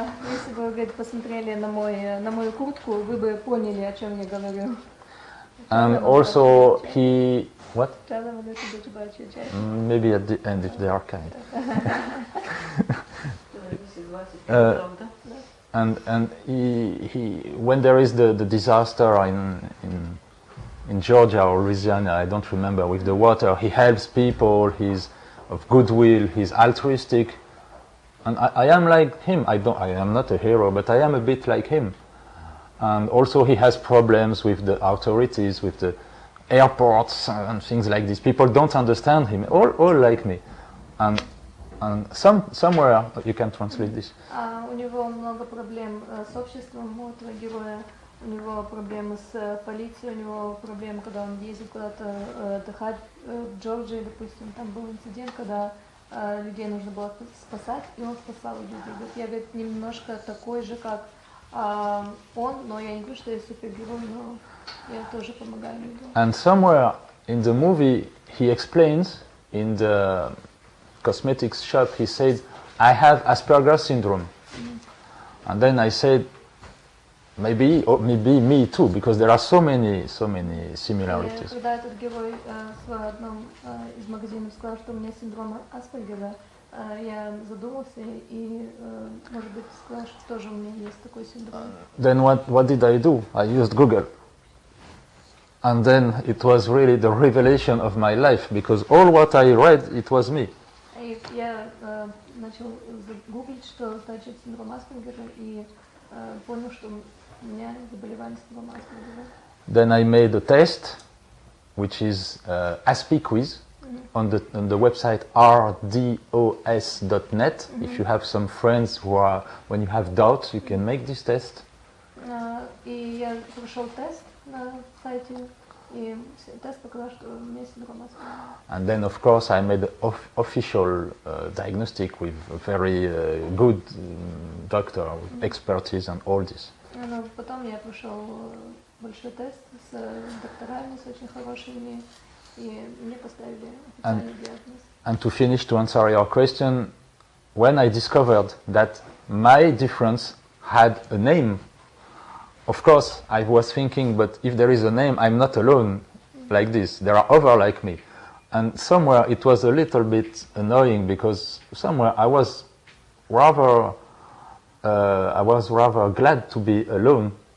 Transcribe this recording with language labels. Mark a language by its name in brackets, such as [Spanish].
[Russian] Если бы вы посмотрели на мою куртку, вы бы поняли, о чем я говорю. [English] And also he what? Tell them a little bit about your jacket. Maybe at the end if they are kind. And he when there is the disaster in Georgia or Louisiana, I don't remember, with the water, he helps people. He's of goodwill. He's altruistic, and I am like him. I am not a hero, but I am a bit like him. And also he has problems with the authorities, with the airports and things like this. People don't understand him, all like me. And somewhere, you can translate this. [Russian] У него много проблем с обществом, у этого героя. У него проблемы с полицией, у него проблемы, когда он ездит куда-то отдыхать в Джорджии, допустим. Там был инцидент, когда людей нужно было спасать, и он спасал людей. Я, говорит, немножко такой же, как он, но я не говорю, что я супергерой, но я тоже помогаю людям. [English] And somewhere in the movie he explains, in the cosmetics shop, he said, I have Asperger's syndrome. And then I said, maybe me too, because there are so many similarities. [Russian] Когда этот герой в одном из магазинов сказал, что у меня синдром Аспергера, я задумался и, может быть, сказал, что тоже у меня есть такой синдром. [English] Then what did I do? I used Google. And then it was really the revelation of my life, because all what I read, it was me. [Russian] И я начал гуглить, что значит синдром Аспергера, и понял, что у меня заболевание синдрома Аспергера. [English] Then I made a test, which is ASPI quiz, on the website rdos.net. If you have some friends who are, when you have doubts, you can make this test. [Russian] И я прошел тест на сайте, и тест показал, что у меня синдром Аспергера. [English] And then, of course, I made an official diagnostic with a very good doctor with expertise and all this. [Russian] Но потом я прошел большой тест с докторами, с очень хорошими, и мне поставили официальный диагноз. [English] And to finish, to answer your question, when I discovered that my difference had a name, of course, I was thinking, but if there is a name, I'm not alone like this. There are others like me. And somewhere it was a little bit annoying, because somewhere I was rather glad to be alone.